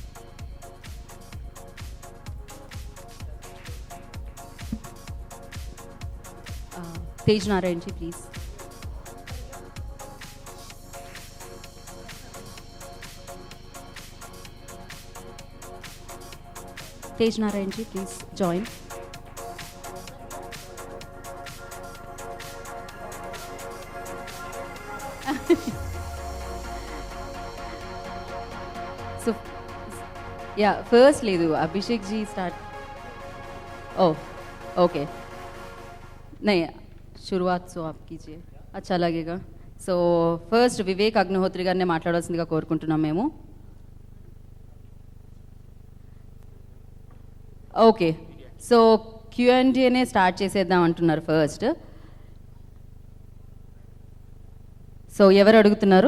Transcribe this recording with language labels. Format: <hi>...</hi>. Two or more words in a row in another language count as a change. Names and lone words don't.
<hi>तेज नारायण जी प्लीज़. तेज नारायण जी</hi> <en>please join. So, yeah, first లేదు అభిషేక్ जी start. Oh, okay.</en> <hi>नहीं, शुरुआत సో आप कीजिए, अच्छा लगेगा.</hi> <te>సో ఫస్ట్ వివేక్ అగ్నిహోత్రి గారిని మాట్లాడాల్సిందిగా కోరుకుంటున్నాం మేము. ఓకే, సో Q&Aనే స్టార్ట్ చేసేద్దాం అంటున్నారు ఫస్ట్. సో ఎవరు అడుగుతున్నారు?</te>